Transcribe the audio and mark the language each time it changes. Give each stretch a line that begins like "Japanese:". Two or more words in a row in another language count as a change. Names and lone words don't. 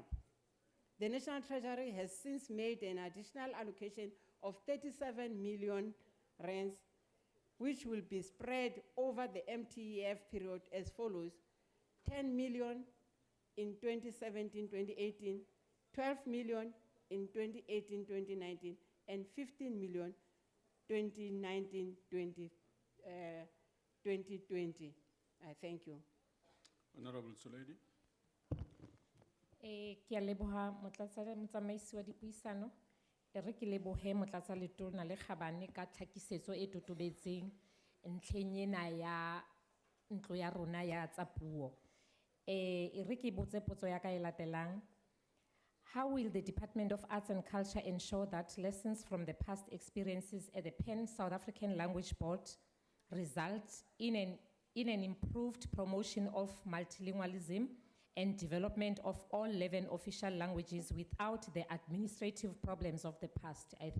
English: The National Treasury has since made an additional allocation of 37 million rands, which will be spread over the MTEF period as follows: 10 million in 2017-2018, 12 million in 2018-2019, and 15 million 2019-2020. Thank you. Honorable Soledi.
Southern Sotho: Ke a leboha motsamaisi wa dipuisano. E re ke lebohe motlatsa letona le Khabane ka tlhakisetso e totobetseng ntlheng ena ya ntlo ya rona ya tsa puo. E re ke botse potso ya ka e latelang.
English: How will the Department of Arts and Culture ensure that lessons from the past experiences at the Pan-South African Language Board result in an improved promotion of multilingualism and development of all 11 official languages without the administrative problems of the past?